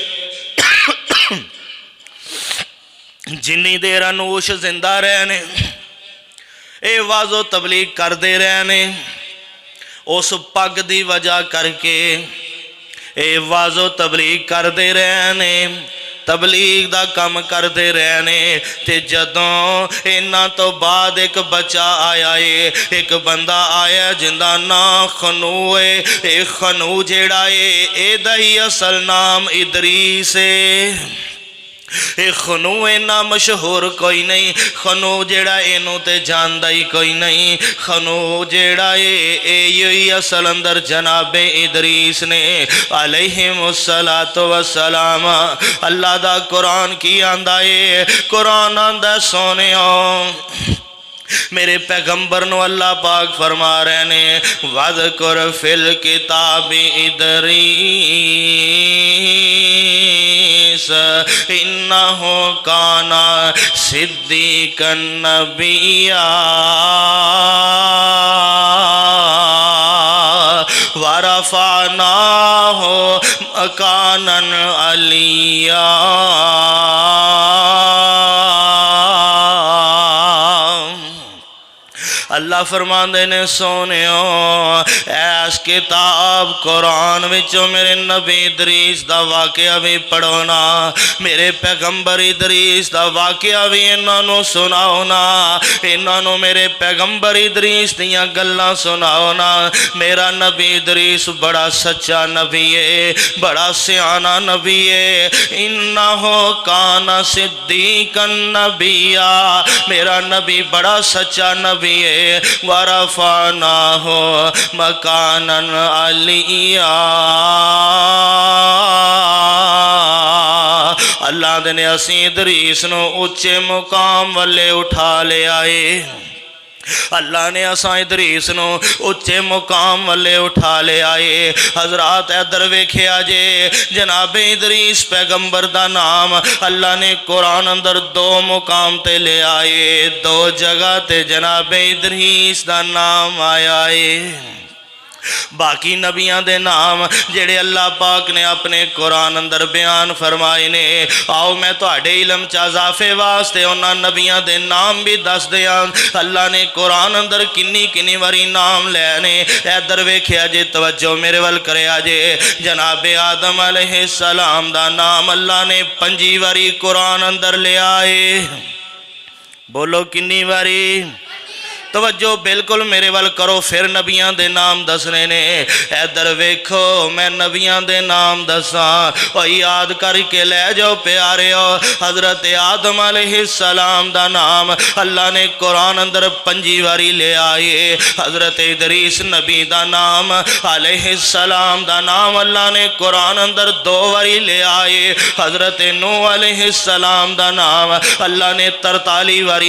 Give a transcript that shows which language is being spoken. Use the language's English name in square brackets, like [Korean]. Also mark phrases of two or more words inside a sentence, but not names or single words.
[Punjabi] جنی دیر انوش زندہ رہنے اے واز و تبلیغ کر دے رہنے اس پگ دی وجہ کر کے اے واز و تبلیغ کر دے رہنے تبلیغ دا کم کر دے رہنے تے جدوں انہاں تو بعد ایک بچہ آیا ہے ایک بندہ آیا جندہ نام خنو ہے اے خنو جیڑا ہے اے دہی اصل نام ادریس ہے اے خنو اینا مشہور کوئی نہیں خنو جیڑا اینو تے جاندہ ہی کوئی نہیں خنو جیڑا اے یہی اصل اندر جناب ادریس نے [Arabic] علیہم السلام [Punjabi] اللہ دا قرآن کی آندہ ہے قرآن آندہ سونے میرے پیغمبر نو اللہ پاک فرما رہے نے [Arabic] وَذْكُرْ فِي الْكِتَابِ ادریس انہو کانا صدیقا نبیا وَرَفَعْنَاهُ مَكَانًا عَلِيًّا [Punjabi] اللہ فرماندے نے سونےو ایس کتاب قرآن وچوں میرے نبی ادریس دا واقعہ بھی پڑھونا میرے پیغمبر ادریس دا واقعہ بھی انہوں سناؤنا انہوں میرے پیغمبر ادریس دیاں گلاں سناؤنا میرا نبی ادریس بڑا سچا نبی ہے بڑا سیانہ نبی ہے [Arabic] انہو کانا صدیقا نبیا [Punjabi] میرا نبی بڑا سچا نبی ہے [Arabic] وَرَفَعْنَاهُ مَكَانًا عَلِيًّا [Punjabi] اللہ نے اسی ادریس نو اچھے مقام والے اٹھا لے آئے اللہ نے اساں ادریس نو اچھے مقام والے اٹھا لے آئے حضرات ادھر ویکھیا جے جناب ادریس پیغمبر دا نام اللہ نے قرآن اندر دو مقام تے لے آئے دو جگہ تے جناب ادریس دا نام آیا ہے باقی نبیاں دے نام جڑے اللہ پاک نے اپنے قرآن اندر بیان فرمائے نے آؤ میں تو اڈے علم چاہزافے واسطے انہاں نبیاں دے نام بھی دس دیاں اللہ نے قرآن اندر کنی واری نام لینے ادھر ویکھیا جے توجہ میرے ول کریا جے جناب آدم [Arabic] علیہ السلام [Punjabi] دا نام اللہ نے 5 واری قرآن اندر لے آئے بولو کنی واری توجہ بالکل میرے وال کرو پھر نبیاں دے نام دسنے نے ادھر ویکھو میں نبیاں دے نام دساں او یاد کر کے لے جاؤ پیاریو حضرت آدم [Arabic] علیہ السلام [Punjabi] دا نام اللہ نے قرآن اندر 5 واری لے آئے حضرت ادریس نبی دا نام [Arabic] علیہ السلام [Punjabi] دا نام اللہ نے قرآن اندر 2 واری لے آئے حضرت نوح [Arabic] علیہ السلام [Punjabi] دا نام اللہ نے 43 واری